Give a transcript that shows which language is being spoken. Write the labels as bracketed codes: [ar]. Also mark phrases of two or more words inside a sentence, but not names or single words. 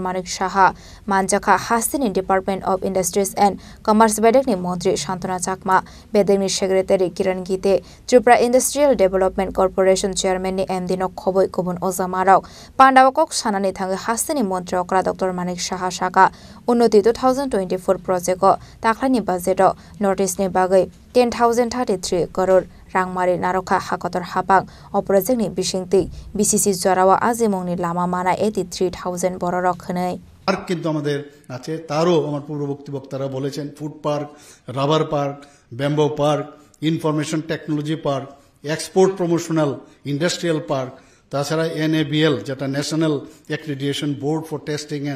[trp] Manik Saha manjaka hastani Department of Industries and Commerce bedekni mantri Shantana Chakma bedekni secretary Kiran Gite Tripura Industrial Development Corporation chairman ni MD nok khoboi kubun ozamarok pandawa kok sanani thangi hastani mantri okra Dr. Manik Saha Shaka Unnoti 2024 project o taklani budget o notice ni bagai 10,033 crore rangmari narokha hakotor hapang o project ni bisingti BCC jorawa azimongni lama mana 83,000 bororok khnai [bn] পার্ক কিন্তু আমাদের আছে তারও আমার পূর্ববর্তী বক্তারা বলেছেন [en] food park rubber park bamboo park information technology park export promotional industrial park [bn] তাছাড়া NABL যেটা [en] national accreditation board for testing and